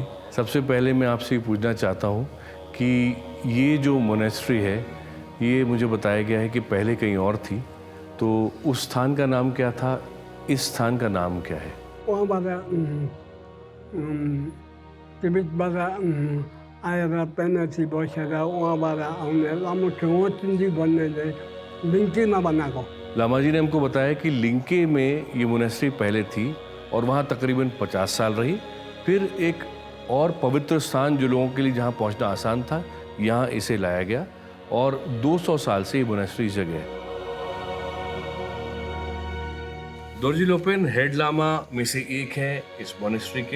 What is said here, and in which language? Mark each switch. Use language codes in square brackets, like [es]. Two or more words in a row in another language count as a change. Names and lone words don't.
[hi] सबसे पहले मैं आपसे ये पूछना चाहता हूँ कि ये जो मोनेस्ट्री है, ये मुझे बताया गया है कि पहले कहीं और थी, तो उस स्थान का नाम क्या था, इस स्थान का नाम क्या है? [ne] तिब्बतबाट आएर पेनाची बसेर उहाँबाट आउने लामो ठेङ्गोचिन्जी भन्ने चाहिँ लिङ्कीमा बनाएको। [hi] लामा जी ने हमको बताया कि लिंके में ये मोनेस्ट्री पहले थी और वहाँ तकरीबन 50 साल रही। फिर एक और पवित्र स्थान जो लोगों के लिए जहाँ पहुँचना आसान था, यहाँ इसे लाया गया और 200 साल से ये मोनेस्ट्री इस जगह है। दोरजी लोपेन हेड लामा में से एक है इस मोनेस्ट्री के।